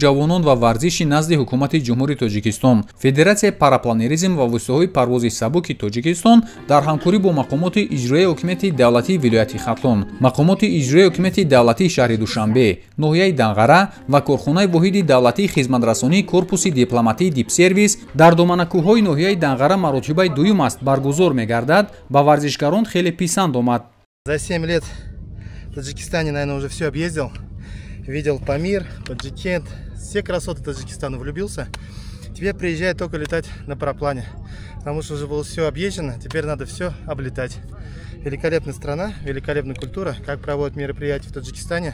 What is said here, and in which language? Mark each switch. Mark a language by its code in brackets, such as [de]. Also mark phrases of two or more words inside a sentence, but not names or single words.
[tg] ҷавонон ва варзиши назди ҳукумати ҷумҳурии Тоҷикистон, Федератсияи парапланеризм ва воситаҳои парвози сабуки Тоҷикистон дар ҳамкорӣ бо мақомоти иҷроияи ҳокимияти давлатии вилояти Хатлон, мақомоти иҷроияи ҳокимияти давлатии шаҳри Душанбе, ноҳияи Данғара ва корхонаи воҳиди давлатии хизматрасонии корпуси дипломатии Дипсервис дар доманакӯҳҳои ноҳияи Данғара маротибаи дуюм аст баргузор мегардад, ба варзишгарон хеле писанд омад. [ru] За 7 лет в Таджикистане, наверное, уже все объездил. Видел Памир, Таджикент, все красоты Таджикистана, влюбился. Теперь приезжает только летать на параплане, потому что уже было все объезжено, теперь надо все облетать. Великолепная страна, великолепная культура, как проводят мероприятия в Таджикистане.